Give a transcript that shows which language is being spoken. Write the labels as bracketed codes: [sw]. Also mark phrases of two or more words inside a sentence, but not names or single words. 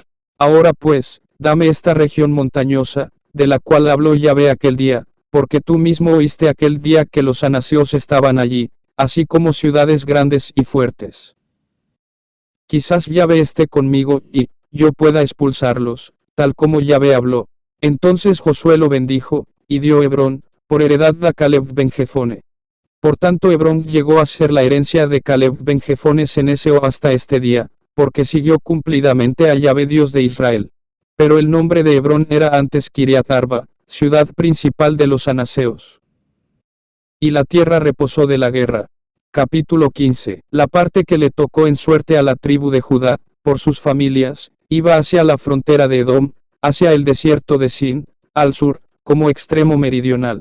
[es] Ahora pues, dame esta región montañosa, de la cual habló Yahvé aquel día, porque tú mismo oíste aquel día que los anaseos estaban allí, así como ciudades grandes y fuertes. Quizás Yahvé esté conmigo, y yo pueda expulsarlos, tal como Yahvé habló. Entonces Josué lo bendijo, y dio Hebrón por heredad a Caleb ben Jefone. Por tanto Hebrón llegó a ser la herencia de Caleb ben Jefone ceneseo hasta este día, porque siguió cumplidamente a Yahvé Dios de Israel. Pero el nombre de Hebrón era antes Kiriat Arba, ciudad principal de los anaseos. Y la tierra reposó de la guerra. Capítulo 15. La parte que le tocó en suerte a la tribu de Judá, por sus familias, iba hacia la frontera de Edom, hacia el desierto de Sin, al sur, como extremo meridional.